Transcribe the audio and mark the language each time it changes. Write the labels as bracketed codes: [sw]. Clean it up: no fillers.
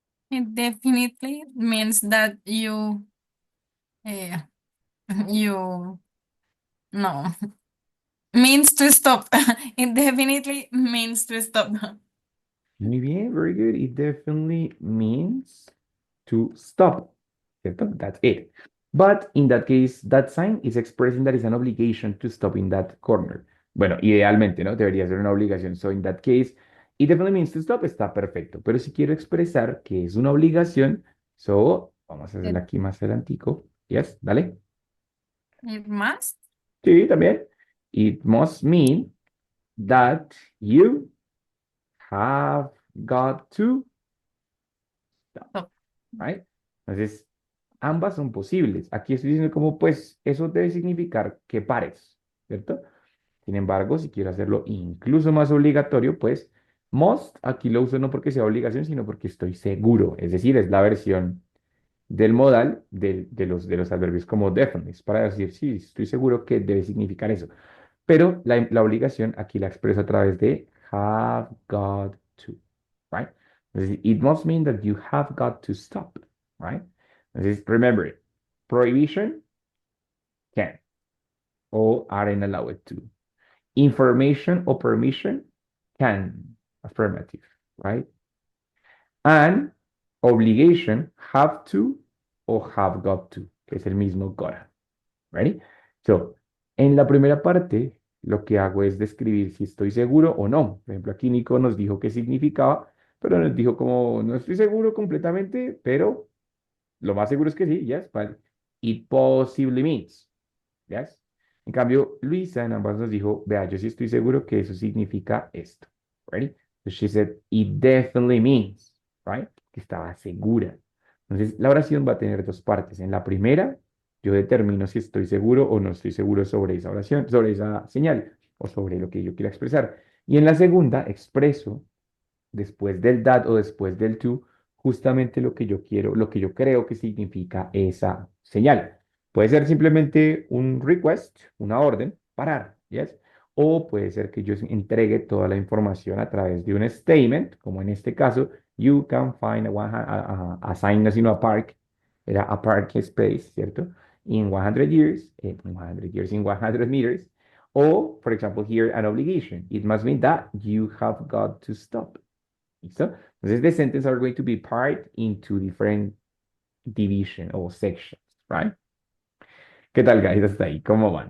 [en] It definitely means that uh, you, no, means to stop. It definitely means to stop. [es] Muy bien, [en] very good. It definitely means to stop. [es] ¿Cierto? [en] That's it. But in that case, that sign is expressing that it's an obligation to stop in that corner. [es] Bueno, idealmente, ¿no? Debería ser una obligación. [en] So in that case, it definitely means to stop, [es] está perfecto. Pero si quiero expresar que es una obligación, so vamos a [en] It, [es] hacerla aquí más adelantico. [en] Yes, [es] dale. [en] it must [es] Sí, también. [en] It must mean that you have got to stop, stop. right? [es] Entonces, ambas son posibles. Aquí estoy diciendo como, pues, eso debe significar que pares, ¿cierto? Sin embargo, si quiero hacerlo incluso más obligatorio, pues, must, aquí lo uso no porque sea obligación, sino porque estoy seguro. Es decir, es la versión del modal de los adverbios como definite, para decir, sí, estoy seguro que debe significar eso. Pero la obligación aquí la expreso a través de have got to, right? [en] Entonces, it must mean that you have got to stop, right? Entonces, remember it. Prohibition, can, o aren't allowed to. Information or permission, can, affirmative, right? And obligation, have to o have got to, [es] que es el mismo [en] gotta. Ready? [es] So, en la primera parte, lo que hago es describir si estoy seguro o no. Por ejemplo, aquí Nico nos dijo qué significaba, pero nos dijo como, no estoy seguro completamente, pero lo más seguro es que sí, [en] yes, but it possibly means, yes. [es] En cambio, Luisa en ambas nos dijo, vea, yo sí estoy seguro que eso significa esto, ready? [en] So she said, it definitely means, right? [es] Que estaba segura. Entonces, la oración va a tener dos partes. En la primera, yo determino si estoy seguro o no estoy seguro sobre esa oración, sobre esa señal o sobre lo que yo quiera expresar. Y en la segunda, expreso después del that o después del to, justamente lo que yo quiero, lo que yo creo que significa esa señal. Puede ser simplemente un request, una orden, parar, ¿yes? O puede ser que yo entregue toda la información a través de un statement, como en este caso, [en] you can find a sign, [es] no sino a park, era a park space, ¿cierto? [en] In 100 years, in 100 years, in 100 meters. O, for example, here, an obligation. It must mean that you have got to stop. [es] ¿Listo? [en] Entonces, the sentence are going to be part into different division or sections, right? [es] ¿Qué tal, guys? Hasta ahí, ¿cómo van?